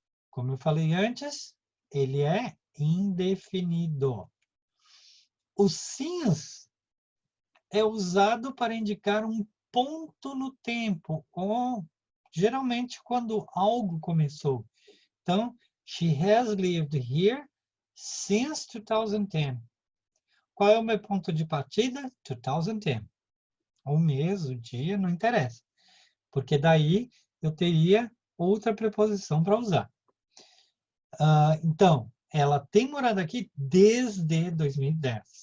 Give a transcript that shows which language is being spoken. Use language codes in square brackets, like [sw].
[pt] Como eu falei antes, ele é indefinido. O since é usado para indicar um ponto no tempo, ou geralmente quando algo começou. Então, [en] she has lived here since 2010. [pt] Qual é o meu ponto de partida? 2010. O mês, o dia, não interessa. Porque daí eu teria outra preposição para usar. Então, ela tem morado aqui desde 2010.